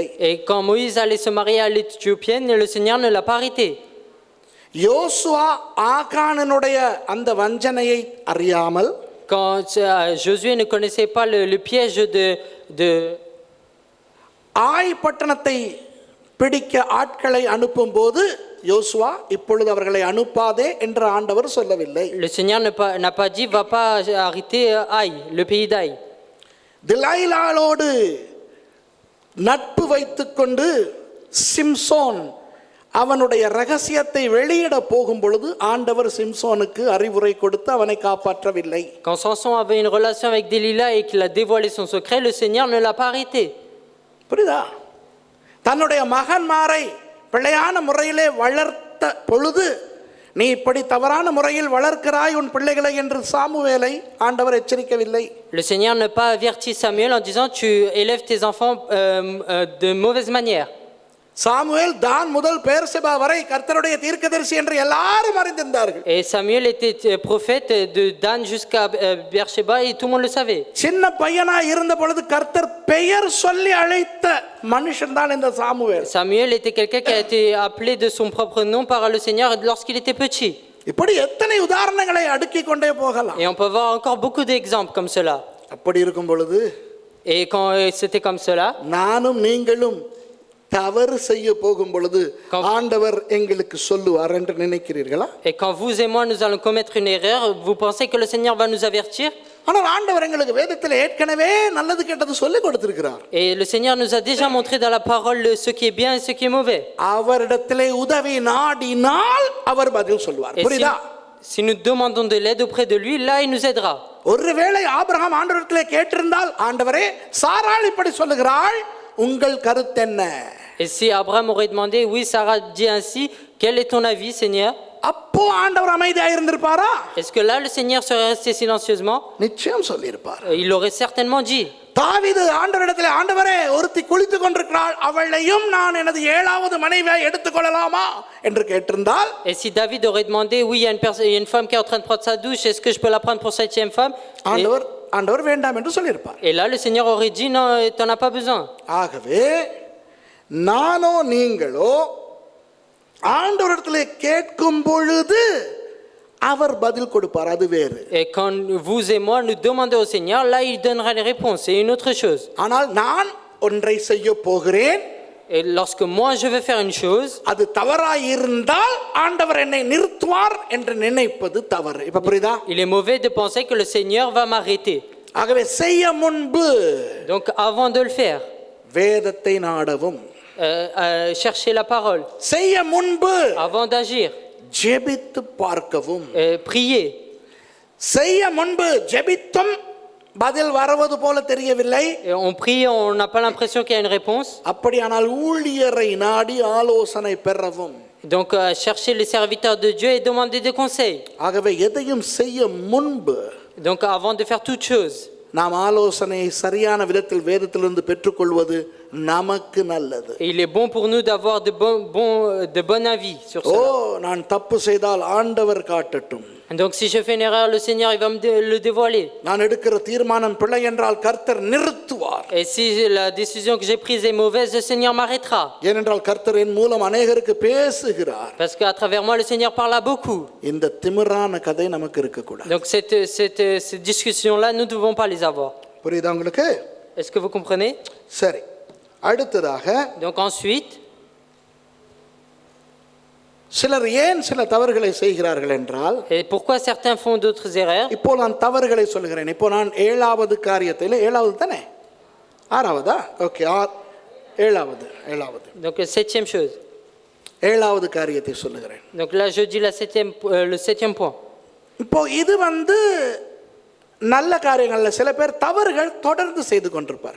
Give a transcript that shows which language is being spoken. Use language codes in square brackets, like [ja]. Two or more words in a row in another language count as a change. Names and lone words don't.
[fr] Et quand Moïse allait se marier à l'Éthiopienne, le Seigneur ne l'a pas arrêté. [ta] யோசுவா ஆகானனுடைய அந்த வஞ்சனையை அறியாமல், [fr] Quand Josué ne connaissait pas le piège de [ta] ஆய் பட்டணத்தை பிடிக்க ஆட்களை அனுப்பும் போது, யோசுவா இப்பொழுது அவர்களை அனுப்பாதே என்று ஆண்டவர் சொல்லவில்லை. [fr] le Seigneur n'a pas dit va pas arrêter Aï, le pays d'Aï. [ta] திலைலாளோடு நட்பு வைத்துக்கொண்டு சிம்சோன் அவனுடைய ரகசியத்தை வெளியிட போகும் பொழுது ஆண்டவர் சிம்சோனுக்கு அறிவுரை கொடுத்து அவனை காப்பாற்றவில்லை. [fr] Quand Samson avait une relation avec Delilah et qu'il a dévoilé son secret, le Seigneur ne l'a pas arrêté. [ta] புரியுதா? தன்னுடைய மகன்மாரை பிழையான முறையிலே வளர்த்த பொழுது, நீ இப்படி தவறான முறையில் வளர்க்கிறாய் உன் பிள்ளைகளை என்று சாமுவேலை ஆண்டவர் எச்சரிக்கவில்லை. [fr] Le Seigneur n'a pas averti Samuel en disant tu élèves tes enfants de mauvaise manière. [ta] சாமுவேல் தான் முதல் பெயர்செபா வரை கர்த்தருடைய தீர்க்கதரிசி என்று எல்லாரும் அறிந்திருந்தார்கள். [fr] Et Samuel était prophète de Dan jusqu'à Beersheba et tout le monde le savait. [ta] சின்ன பையனா இருந்த பொழுது கர்த்தர் பெயர் சொல்லி அழைத்த மனுஷன் தான் இந்த சாமுவேல். [fr] Samuel était quelqu'un qui a été appelé de son propre nom par le Seigneur lorsqu'il était petit. [ta] இப்படி எத்தனை உதாரணங்களை அடுக்கி கொண்டே போகலாம். [fr] Et on peut voir encore beaucoup d'exemples comme cela. [ta] அப்படி இருக்கும் பொழுது, [fr] Et quand c'était comme cela, [ta] நானும் நீங்களும் தவறு செய்ய போகும் பொழுது ஆண்டவர் எங்களுக்கு சொல்லுவார் என்று நினைக்கிறீர்களா? [fr] et quand vous et moi nous allons commettre une erreur, vous pensez que le Seigneur va nous avertir? [ta] ஆனால் ஆண்டவர் எங்களுக்கு வேதத்தில் ஏற்கனவே நல்லது கெட்டது சொல்லி கொடுத்திருக்கிறார். [fr] Et le Seigneur nous a déjà montré dans la parole ce qui est bien et ce qui est mauvais. [ta] அவரிடத்திலே உதவி நாடினால் அவர் பதில் சொல்வார். புரியுதா? [fr] Si nous demandons de l'aide auprès de lui, là il nous aidera. [ta] ஒருவேளை ஆபிரகாம் ஆண்டவரிடத்திலே கேட்டிருந்தால், ஆண்டவரே சாராள் இப்படி சொல்லுகிறாள், உங்கள் கருத்து என்ன? [fr] Et si Abraham aurait demandé, oui, Sarah dit ainsi, quel est ton avis, Seigneur? [ta] அப்போ ஆண்டவர் அமைதியாக இருந்திருப்பாரா? [fr] Est-ce que là le Seigneur serait resté silencieusement? [ta] நிச்சயம் சொல்லியிருப்பார். [fr] Il aurait certainement dit. [ta] தாவீது ஆண்டவரிடத்தில், ஆண்டவரே ஒருத்தி குளித்துக் கொண்டிருக்கிறாள், அவளையும் நான் எனது 7வது மனைவியாய் எடுத்துக்கொள்ளலாமா என்று கேட்டிருந்தால், [fr] Et si David aurait demandé, oui, il y a une femme qui est en train de prendre sa douche, est-ce que je peux la prendre pour 7e femme? [ta] ஆண்டவர் வேண்டாம் என்று சொல்லியிருப்பார். [fr] Et là le Seigneur aurait dit, non, tu n'en as pas besoin. [ta] ஆகவே நானோ நீங்களோ ஆண்டவரிடத்தில் கேட்கும் பொழுது அவர் பதில் கொடுப்பார், அது வேறு. [fr] Et quand vous et moi nous demandons au Seigneur, là il donnera les réponses, c'est une autre chose. [ta] ஆனால் நான் ஒன்றை செய்ய போகிறேன், [fr] Et lorsque moi je veux faire une chose, [ta] அது தவறாய் இருந்தால் ஆண்டவர் என்னை நிறுத்துவார் என்று நினைப்பது தவறு. இப்ப புரியுதா? [fr] il est mauvais de penser que le Seigneur va m'arrêter. [ta] ஆகவே செய்ய முன்பு [fr] Donc avant de le faire, [ta] வேதத்தை நாடவும். [fr] chercher la parole [ta] செய்ய முன்பு [fr] avant d'agir, [ta] ஜெபித்து பார்க்கவும். [fr] prier. [ta] செய்ய முன்பு ஜெபித்தும் பதில் வருவது போல தெரியவில்லை. [fr] Et on prie, on n'a pas l'impression qu'il y a une réponse. [ta] அப்படியானால் ஊழியரை நாடி ஆலோசனை பெறவும். [fr] Donc chercher les serviteurs de Dieu et demander des conseils. [ta] ஆகவே எதையும் செய்ய முன்பு [fr] Donc avant de faire toute chose, [ta] நாம் ஆலோசனையை சரியான விதத்தில் வேதத்திலிருந்து பெற்றுக்கொள்வது நமக்கு நல்லது. [fr] et il est bon pour nous d'avoir de bon avis sur ஓ cela. [ta] நான் தப்பு செய்தால் ஆண்டவர் காட்டட்டும். [fr] Donc si je fais une erreur, le Seigneur il va me le dévoiler. [ta] நான் எடுக்கிற தீர்மானம் பிழை என்றால் கர்த்தர் நிறுத்துவார். [fr] Et si la décision que j'ai prise est mauvaise, le Seigneur m'arrêtera. [ta] ஏனென்றால் கர்த்தர் என் மூலம் அநேகருக்கு பேசுகிறார். [fr] Parce qu'à travers moi, le Seigneur parle à beaucoup. [ta] இந்த திமிரான கதை நமக்கு இருக்க கூடாது. [fr] Donc ces discussions-là, nous ne devons pas les avoir. [ta] புரியுதா உங்களுக்கு? [fr] Est-ce que vous comprenez? [ta] சரி, அடுத்ததாக [fr] Donc ensuite, [ta] சிலர் ஏன் சில தவறுகளை செய்கிறார்கள் என்றால், et pourquoi certains font d'autres erreurs? இப்போ நான் தவறுகளை சொல்கிறேன். இப்போ நான் 7வது காரியத்தில், 7வது தானே, 6வதா? ஓகே, 7வது. [fr] Donc septième chose. [ta] 7வது காரியத்தை சொல்லுகிறேன். [fr] Donc là, je dis le septième point. [ta] இப்போ இது நல்ல காரியங்கள்ல சில பேர் தவறுகள் தொடர்ந்து செய்து கொண்டிருப்பார்கள்.